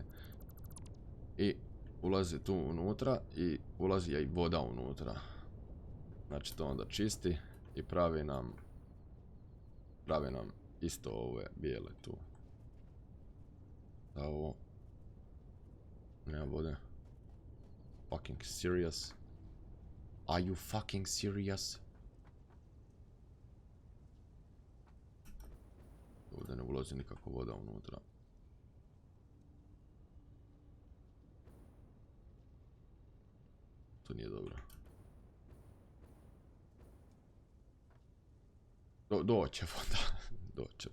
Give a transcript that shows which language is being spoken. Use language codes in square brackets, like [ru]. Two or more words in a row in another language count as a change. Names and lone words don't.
[bs] I ulazi tu unutra i ulazi i voda unutra. Znači to onda čisti i pravi nam isto ove bijele tu. Da ovo nema vode. [en] Fucking serious. Are you fucking serious? [bs] Ovdje ne ulazi nikako voda unutra. To nije dobro. Doće voda. Doće.